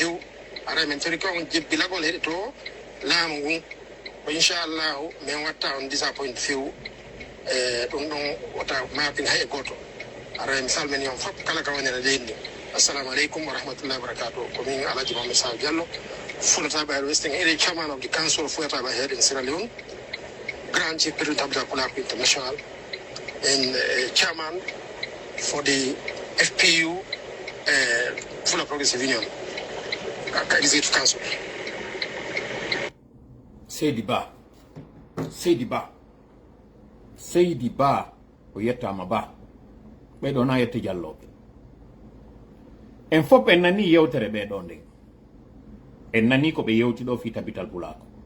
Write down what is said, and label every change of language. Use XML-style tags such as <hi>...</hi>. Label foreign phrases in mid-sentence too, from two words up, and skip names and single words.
<ff>few ara min tori ko on jebbilagol heɗito laamu ngun ko inchallahu min watta on disappoint few e ɗum ɗon wota mapin hay e goto ara mi salmini on fof kala ka woni e leydi ndi</ff> <ar>السلام عليكم ورحمة الله وبركاته</ar> <ff>ko min Alhaji Mamadou Sall Diallo Fulataɓe Air Western area</ff> <en>chairman of the council of Fulataɓe Air in Sierra Leone grand chief president of the Fulako International and chairman for the FPU Fula Progressive Union Executive Council.</en> <ff>Seydi Ba o yettama Ba ɓeɗo na yetti jalloɓe en fof en nani yewtere ɓeɗo nden en nani ko ɓe yewti ɗo fi tabital Pulako</ff>